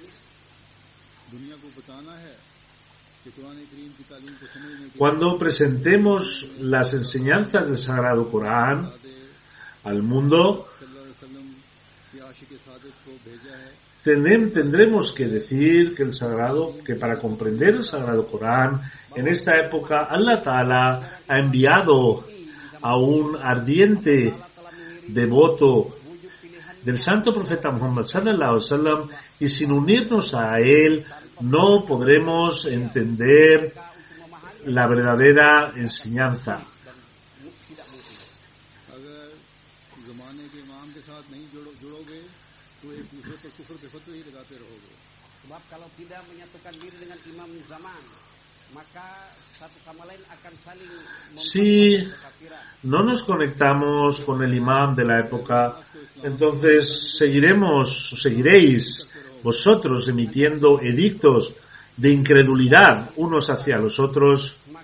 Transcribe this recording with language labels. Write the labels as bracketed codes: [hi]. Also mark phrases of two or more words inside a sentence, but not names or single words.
[es] Cuando presentemos las enseñanzas del Sagrado Corán al mundo, tendremos que decir que para comprender el Sagrado Corán, en esta época [ar] الله تعالى [es] ha enviado a un ardiente devoto del santo profeta Muhammad [ar] صلى الله عليه وسلم, [es] y sin unirnos a él no podremos entender la verdadera enseñanza. Si no nos conectamos con el imam de la época, entonces seguiréis vosotros emitiendo edictos de incredulidad unos hacia los otros,